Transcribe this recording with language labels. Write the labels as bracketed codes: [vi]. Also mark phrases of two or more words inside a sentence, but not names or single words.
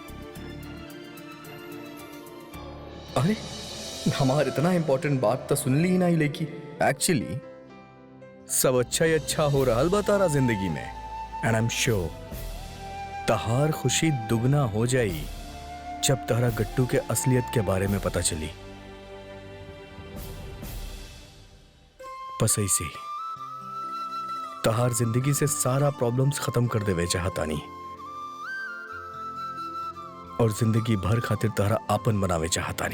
[bho] अरे हमार इतना इम्पोर्टेंट बात तो सुन ली ही नहीं, लेकिन एक्चुअली सब अच्छा ही अच्छा हो रहा बा तारा जिंदगी में। [en] and I am sure [bho] तहार खुशी दुगना हो जाई जब तारा गट्टू के असलियत के बारे में पता चली। बस ऐसे ही तहार जिंदगी से सारा प्रॉब्लम्स खत्म कर देवे चाहतानी और जिंदगी भर खातिर तहरा आपन बनावे चाहतानी।